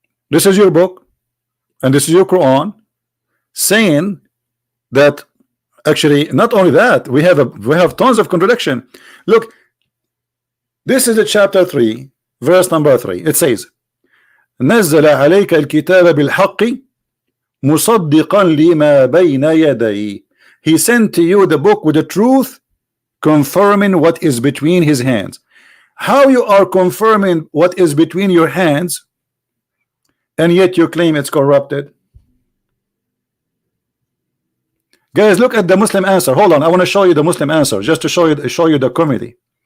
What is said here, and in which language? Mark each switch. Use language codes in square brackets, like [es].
[en] This is your book and this is your Quran, saying that actually not only that, we have tons of contradiction. Look, this is the chapter 3, verse number 3. It says, [ar] نزل عليك الكتاب بالحق مصدقا لما بين يديه. [en] He sent to you the book with the truth, confirming what is between his hands. How you are confirming what is between your hands, and yet you claim it's corrupted? Guys, look at the Muslim answer. Hold on, I want to show you the Muslim answer, just to show you the comedy.